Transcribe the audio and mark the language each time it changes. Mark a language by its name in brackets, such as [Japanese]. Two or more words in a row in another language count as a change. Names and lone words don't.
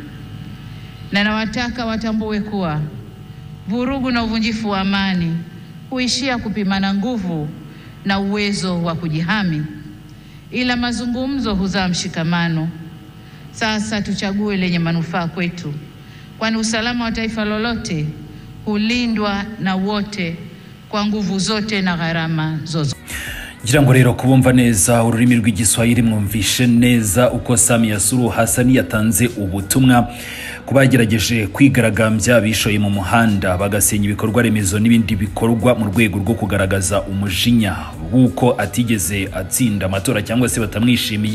[Swahili] Na nawataka watambue kuwa vurugu na uvunjifu wa amani huishia kupimana nguvu na uwezo wa kujihami, ila mazungumzo huzaa mshikamano. Sasa tuchague lenye manufaa kwetu, kwani usalama wa taifa lolote hulindwa na wote kwa nguvu zote na gharama zozote. [Kinyarwanda] Ngira ngo rero kubumva neza ururimi rw'igiswahili mwumvishe neza uko Samia Suluhu Hassan yatanze ubutumwa kubagerageje kwigaragambya bishoye mu muhanda bagasenya ibikorwa remezo n'ibindi bikorwa mu rwego rwo kugaragaza umujinya wuko atigeze atsinda amatora cyangwa se batamwishimiye.